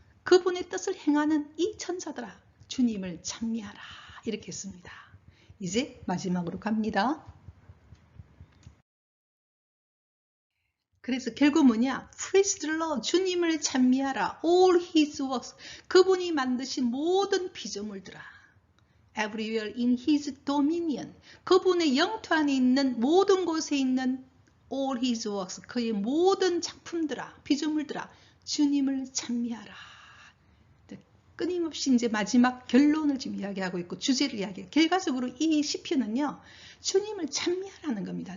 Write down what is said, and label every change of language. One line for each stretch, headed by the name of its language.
Korean: 그분의 뜻을 행하는 이 천사들아, 주님을 찬미하라. 이렇게 했습니다. 이제 마지막으로 갑니다. 그래서 결국 뭐냐?
English: Praise the Lord.
Korean: 주님을 찬미하라.
English: All His works.
Korean: 그분이 만드신 모든 피조물들아.
English: Everywhere in His dominion.
Korean: 그분의 영토 안에 있는 모든 곳에 있는
English: all His works.
Korean: 그의 모든 작품들아, 피조물들아. 주님을 찬미하라. 끊임없이 이제 마지막 결론을 지금 이야기하고 있고 주제를 이야기해요. 결과적으로 이 시편은요. 주님을 찬미하라는 겁니다.